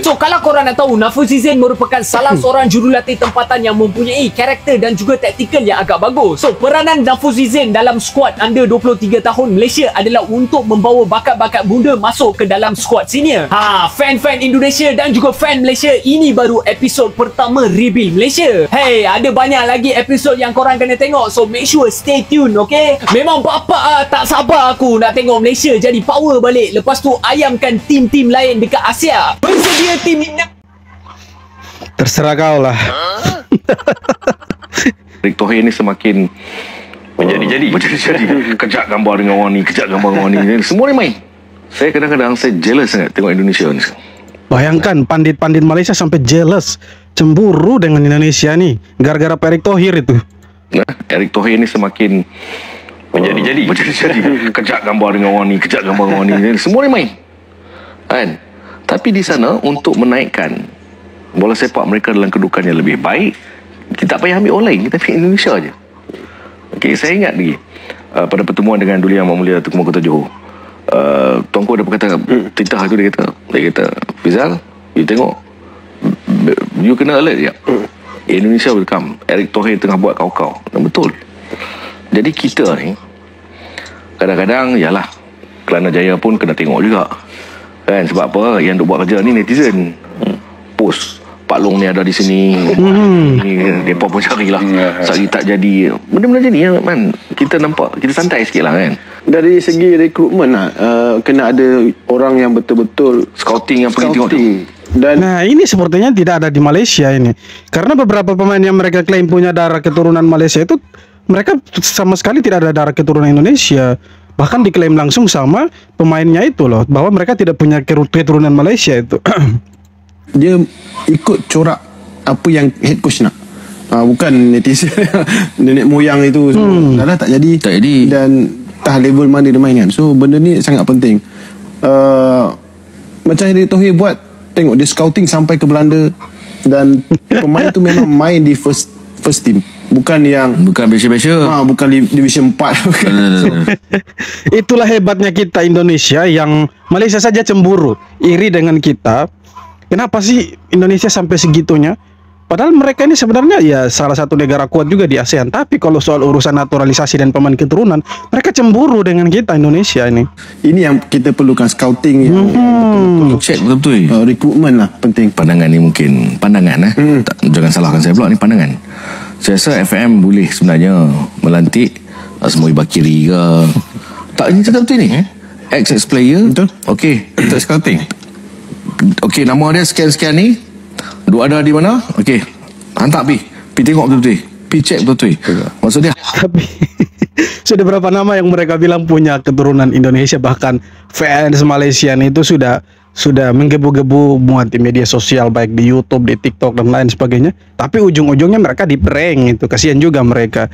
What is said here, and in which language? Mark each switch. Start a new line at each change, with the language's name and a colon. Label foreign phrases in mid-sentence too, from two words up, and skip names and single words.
Malay: So kalau korang nak tahu, Nafuzi Zain merupakan salah seorang jurulatih tempatan yang mempunyai karakter dan juga taktikal yang agak bagus. So peranan Nafuzi Zain dalam skuad under 23 tahun Malaysia adalah untuk membawa bakat-bakat muda masuk ke dalam skuad senior. Fan-fan Indonesia dan juga fan Malaysia, ini baru episod pertama rebuild Malaysia. Hey, ada banyak lagi episod yang korang kena tengok,
English: so make sure stay tune, okay?
Malay: Memang bapak tak sabar aku nak tengok Malaysia jadi power balik. Lepas tu ayamkan tim-tim lain dekat Asia. Bersedia tim Terserah kau lah. Erick Thohir ni semakin menjadi-jadi. Kejap gambar dengan orang ni, kejap gambar dengan orang ni. Semua ni main. Saya kadang-kadang saya jealous sangat tengok Indonesia ni. Bayangkan pandit-pandit Malaysia sampai jealous, cemburu dengan Indonesia ni gara-gara Erick Thohir itu. Erick Thohir ni semakin menjadi-jadi. Kejap gambar dengan orang ni, kejap gambar dengan orang ni. Semua ni main. Kan? Tapi di sana untuk menaikkan bola sepak mereka dalam kedudukan yang lebih baik, kita tak payah ambil orang lain, kita ambil Indonesia je. Okay, saya ingat lagi pada pertemuan dengan Duli Yang Mulia Tengku Mahkota Johor, Tuanku ada berkata, titah tu dia kata, Fizal, you tengok, you kena alert je.
English: Indonesia will come.
Malay: Eric Thohir tengah buat kau-kau. Dan betul. Jadi kita ni kadang-kadang, yalah, Kelana Jaya pun kena tengok juga kan, sebab apa, yang duk buat kerja ni netizen post Pak Long ni ada di sini, mereka pun carilah, sehari tak jadi, benda-benda jadi ya, man. Kita nampak, kita santai sikit lah kan. Dari segi rekrutmen lah, kena ada orang yang betul-betul Scouting yang pergi tengok tu. Dan
Indonesian: Nah, ini sepertinya tidak ada di Malaysia ini. Karena beberapa pemain yang mereka klaim punya darah keturunan Malaysia itu, mereka sama sekali tidak ada darah keturunan Indonesia. Bahkan diklaim langsung sama pemainnya itu loh, bahwa mereka tidak punya keturunan Malaysia itu.
Malay: dia ikut corak apa yang head coach nak. Bukan netizen nenek moyang itu dah tak jadi. Dan tah level mana dia main kan. So benda ni sangat penting. Macam Eric Thohir buat, tengok dia scouting sampai ke Belanda, dan pemain tu memang main di
English: first team,
Malay: bukan biasa-biasa, bukan division 4. So,
Indonesian: itulah hebatnya kita Indonesia, yang Malaysia saja cemburu, iri dengan kita. Kenapa sih Indonesia sampai segitunya? Padahal mereka ini sebenarnya ya salah satu negara kuat juga di ASEAN. Tapi kalau soal urusan naturalisasi dan pemain keturunan, mereka cemburu dengan kita Indonesia ini.
Malay: Ini yang kita perlukan, scouting yang betul-betul Check betul-betul. Recruitment lah penting. Pandangan ni mungkin pandangan jangan salahkan saya pula, ni pandangan. Saya rasa FM boleh sebenarnya melantik Asmoi Bakiri ke. Tak, ini cakap betul ni
English: ex player.
Malay: Betul. Okey, untuk scouting. Okey, nama dia sekian-sekian ni, duk ada di mana? Okey, hantar pi tengok betul-betul, pi check betul-betul. Maksud dia,
Indonesian: Tapi sudah berapa nama yang mereka bilang punya keturunan Indonesia, bahkan fans Malaysia itu sudah menggebu-gebu muat di media sosial, baik di YouTube, di TikTok dan lain sebagainya. Tapi ujung-ujungnya mereka di prank itu. Kasihan juga mereka.